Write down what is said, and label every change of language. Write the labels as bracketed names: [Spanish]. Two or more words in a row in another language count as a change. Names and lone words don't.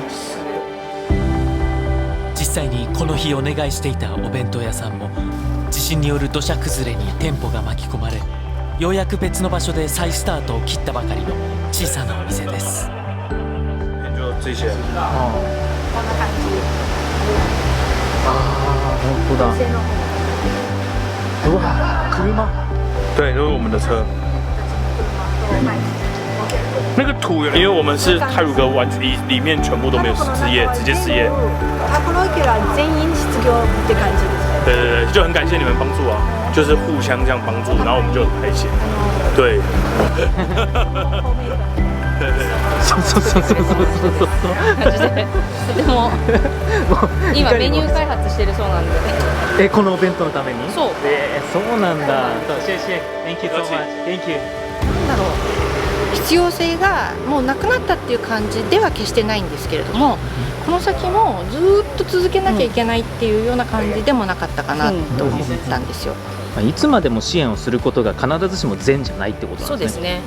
[Japanese] 実際にこの日お願いしていたお弁当屋さんも地震による土砂崩れに店舗が巻き込まれ、ようやく別の場所で再スタートを切ったばかりの小さなお店です。本当だ。うわ、車。 [Chinese] 对，都是我们的车。那个土，因为我们是太鲁阁里面全部都没有失业，直接失业。 [Japanese] この家は全員失業って感じです。 [Chinese] 对对对，就很感谢你们帮助啊，就是互相这样帮助，然后我们就很开心。对。对对。 [Japanese] そうとても今メニュー開発してるそうなんで。このお弁当のために。そう。そうなんだ。 [English] シェシェ、Thank you so much. Thank you. [Japanese] なんだろう、必要性がもうなくなったっていう感じでは決してないんですけれども、この先もずっと続けなきゃいけないっていうような感じでもなかったかなと思ったんですよ。いつまでも支援をすることが必ずしも善じゃないってことなんですね。